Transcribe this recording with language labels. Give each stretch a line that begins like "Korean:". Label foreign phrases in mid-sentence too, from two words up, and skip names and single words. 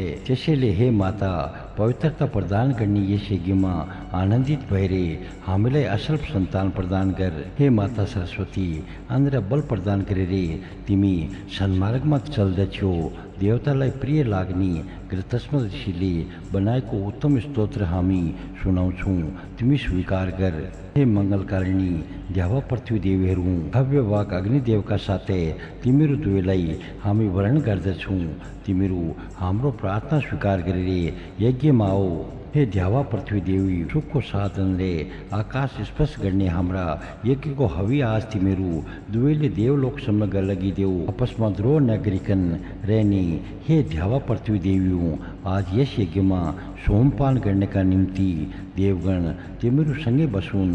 Nepali: त्यसैले हे माता पवित्रता प्रदान गर्ने यस यज्ञमा आनन्दित भएर हामीलाई असल सन्तान प्रदान गर। हे माता सरस्वती अन्न बल प्रदान गरेर तिमी सन्मार्गमा चल्दछौ। देवतालाई प्रिय लाग्ने गृहस्थ ऋषिले बनाएको उत्तम स्तोत्र हामी सुनाउँछौँ। तिमी स्वीकार गर। हे मङ्गलकारिणी देवा पृथ्वी देवीहरू भव्यवाक अग्निदेवका साथै तिमीहरू दुवैलाई हामी वर्ण गर्दछौँ। तिमीहरू हाम्रो प्रार्थना स्वीकार गरेर यज्ञमा आओ। हे देवा पृथ्वी देवी सुखको साधनले आकाश स्पर्श गर्ने हाम्रा यज्ञको हवि आज तिमीहरू दुवैले देवलोकसम्म लगिदेऊ। आपसमा द्रोह नगरिकन रहने हे देवा पृथ्वी देवी आज यस यज्ञमा सोमपान गर्नका निम्ति देवगण तिमीहरूसँगै बसुन्।